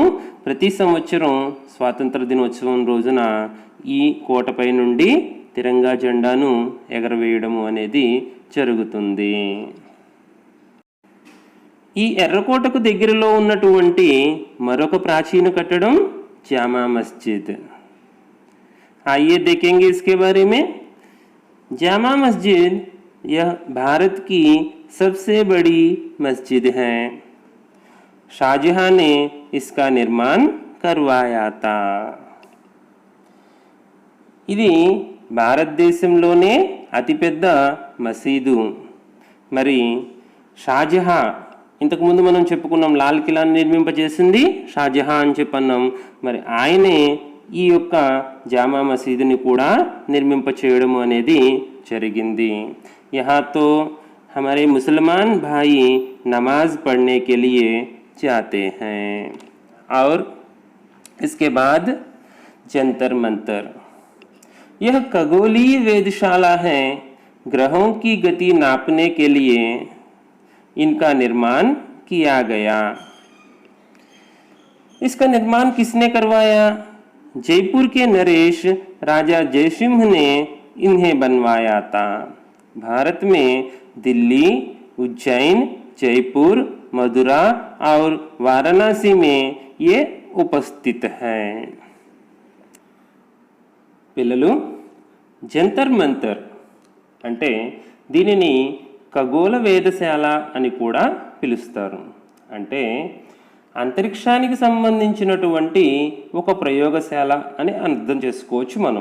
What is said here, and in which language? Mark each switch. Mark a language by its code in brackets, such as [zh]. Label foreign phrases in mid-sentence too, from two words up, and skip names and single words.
[te] ప్రతి సంవత్సరం స్వాతంత్ర దినోత్సవం రోజున ఈ కోటపై నుండి తిరంగా జెండాను ఎగరవేయడము అనేది జరుగుతుంది. ఈ ఎర్రకోటకు దగ్గరలో ఉన్నటువంటి మరొక ప్రాచీన కట్టడం జామా మస్జిద్. [hi] आइए देखेंगे इसके बारे में। जामा मस्जिद यह भारत की सबसे बड़ी मस्जिद है। शाहजहां ने इसका निर्माण करवाया था। [te] ఇది భారతదేశంలోనే అతిపెద్ద మసీదు. మరి షాజహాం, ఇంతకుముందు మనం చెప్పుకున్నాం లాల్ కిలాని నిర్మింపజేసింది షాజహాం అని చెప్పన్నాం. మరి ఆయనే ఈ యొక్క జామా మసీదుని కూడా నిర్మింపచేయడము అనేది జరిగింది. [hi] यहाँ तो हमारे मुसलमान भाई नमाज पढ़ने के लिए जाते हैं। और इसके बाद जंतर मंतर, यह खगोलीय वेधशाला है। ग्रहों की गति नापने के लिए इनका निर्माण किया गया। इसका निर्माण किसने करवाया? जयपुर के नरेश राजा जयसिंह ने इन्हें बनवाया था। भारत में दिल्ली, उज्जैन, जयपुर, मथुरा और वाराणसी में ये उपस्थित है। [te] పిల్లలు, జంతర్ మంతర్ అంటే దీనిని ఖగోళ వేధశాల అని కూడా పిలుస్తారు. అంటే అంతరిక్షానికి సంబంధించినటువంటి ఒక ప్రయోగశాల అని అర్థం చేసుకోవచ్చు మనం.